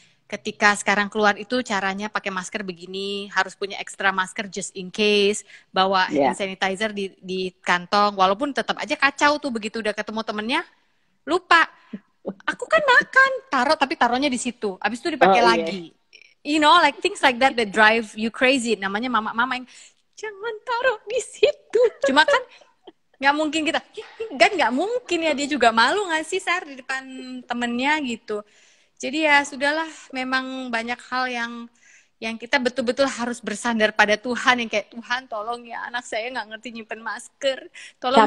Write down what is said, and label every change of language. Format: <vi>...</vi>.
<id>Ketika sekarang keluar itu caranya pakai masker begini, harus punya ekstra masker</id> <en>just in case,</en> <id>bawa hand sanitizer di kantong, walaupun tetap aja kacau tuh begitu udah ketemu temennya, lupa. Aku kan makan, tapi taruhnya di situ, abis itu dipakai lagi.</id> <en>You know, like things like that drive you crazy.</en> <id>Namanya mama-mama yang jangan taruh di situ. Cuma kan nggak mungkin kita, kan nggak mungkin ya, dia juga malu nggak sih Sar di depan temennya gitu. Jadi ya sudahlah, memang banyak hal yang kita betul-betul harus bersandar pada Tuhan, yang kayak Tuhan tolong ya anak saya nggak ngerti nyimpen masker, tolong</id>